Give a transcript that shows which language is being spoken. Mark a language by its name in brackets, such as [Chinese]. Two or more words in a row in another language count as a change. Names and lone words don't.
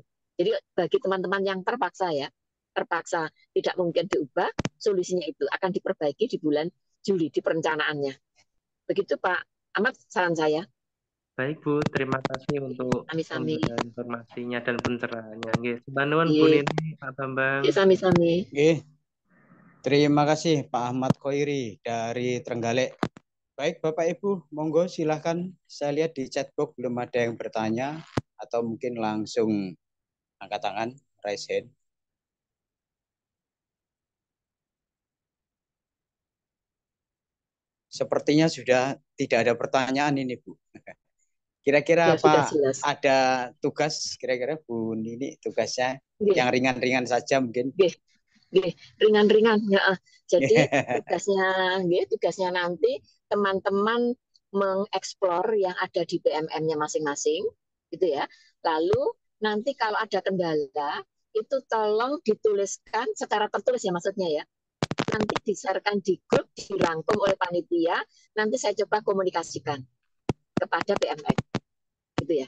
[Indonesian] Jadi bagi teman-teman yang terpaksa tidak mungkin diubah, solusinya itu akan diperbaiki di bulan Juli di perencanaannya. Begitu Pak Ahmad saran saya. Baik Bu, terima kasih untuk Sami-sami. pemberian informasinya dan pencerahannya. [Javanese] Nggih, nuwun Bu [Indonesian] Nggih, Nini, Pak Bambang. sami-sami. Oke, terima kasih Pak Ahmad Khoiri dari Trenggalek. Baik Bapak Ibu, monggo silahkan. Saya lihat di chatbox belum ada yang bertanya atau mungkin langsung angkat tangan, [English] raise hand. [Indonesian] Sepertinya sudah tidak ada pertanyaan ini Bu. Kira-kira Ya, sudah apa jelas. ada tugas kira-kira Bu Nini tugasnya Nggih, yang ringan-ringan saja mungkin. [Javanese] nggih, nggih, [Indonesian] ringan-ringan ya. Jadi tugasnya nanti teman-teman mengeksplor yang ada di PMM-nya masing-masing, gitu ya. Lalu nanti kalau ada kendala itu tolong dituliskan secara tertulis ya maksudnya ya. Nanti di-share-kan di grup, dirangkum oleh panitia, nanti saya coba komunikasikan kepada PMM, gitu ya.